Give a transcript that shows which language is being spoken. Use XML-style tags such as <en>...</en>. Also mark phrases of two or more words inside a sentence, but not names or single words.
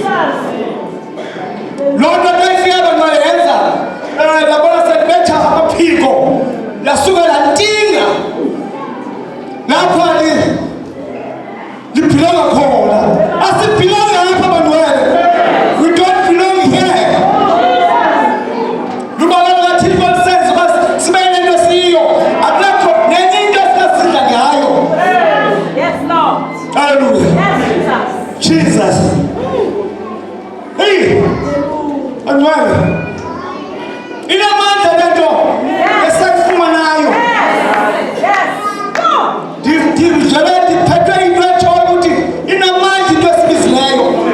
<xh>Loo nto kayifika bangcwele yenza labona sekubetha amaphiko lasuke lantinga lapha liphilanga khona. Asiphilanga lapha bangcwele.</xh> <en>We don't belong here.</en> <xh>Lubabalo kaThixo lisenza uba sibe nento siyo. Akukho nenye into esinasidla ngayo.</xh> <en>Yes, Lord. Hallelujah. Yes, Jesus.</en> <xh>Hey. Bangcwele. Inamandla lento esekufumanayo.</xh> <en>yes.</en> <xh>Ndivele ndiphethwe into etshoyo ukuthi inamandla into esibizileyo.</xh>